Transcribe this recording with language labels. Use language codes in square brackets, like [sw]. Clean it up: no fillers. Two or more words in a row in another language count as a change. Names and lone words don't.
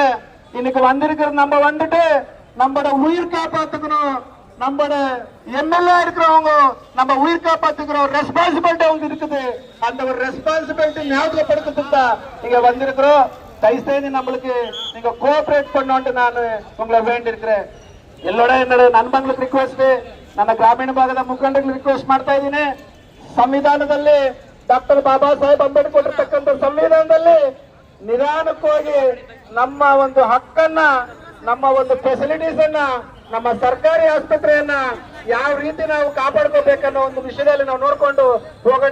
[ta] இன்னைக்கு வந்திருக்கிறது நம்ம வந்துட்டு நம்மளோட உயிர் காப்பாத்துக்கணும், நம்மளோட எம்எல்ஏ இருக்கிறவங்க நம்ம உயிர் காப்பாத்துக்கிற ஒரு ரெஸ்பான்சிபிலிட்டி அவங்க இருக்குது. அந்த ஒரு ரெஸ்பான்சிபிலிட்டி ஞாபகப்படுத்துறதுக்கு தான் இங்க வந்திருக்கிறோம். தயவுசெய்து நம்மளுக்கு நீங்க கோஆபரேட் பண்ணோன்ட்டு நான் உங்களை வேண்டி இருக்கிறேன். [kn] என்னோட ನನ್ಬಂಗ್ಲಿಗೆ ರಿಕ್ವೆಸ್ಟ್, ನನ್ನ ಗ್ರಾಮೀಣ ಭಾಗದ ಮುಖಂಡರಿಗೆ ರಿಕ್ವೆಸ್ಟ್ ಮಾಡ್ತಾ ಇದ್ದೀನಿ. ಸಂವಿಧಾನದಲ್ಲಿ ಡಾಕ್ಟರ್ ಬಾಬಾ ಸಾಹೇಬ್ ಅಂಬೇಡ್ಕರ್ ಕೊಟ್ಟಿರ್ತಕ್ಕಂಥ ಸಂವಿಧಾನದಲ್ಲಿ ನಿಧಾನಕ್ಕೋಗಿ ನಮ್ಮ ಒಂದು ಹಕ್ಕನ್ನ, ನಮ್ಮ ಒಂದು ಫೆಸಿಲಿಟೀಸ್ ಅನ್ನ, ನಮ್ಮ ಸರ್ಕಾರಿ ಆಸ್ಪತ್ರೆಯನ್ನ ಯಾವ ರೀತಿ ನಾವು ಕಾಪಾಡ್ಕೋಬೇಕನ್ನೋ ಒಂದು ವಿಷಯದಲ್ಲಿ ನಾವು ನೋಡ್ಕೊಂಡು ಹೋಗೋಣ.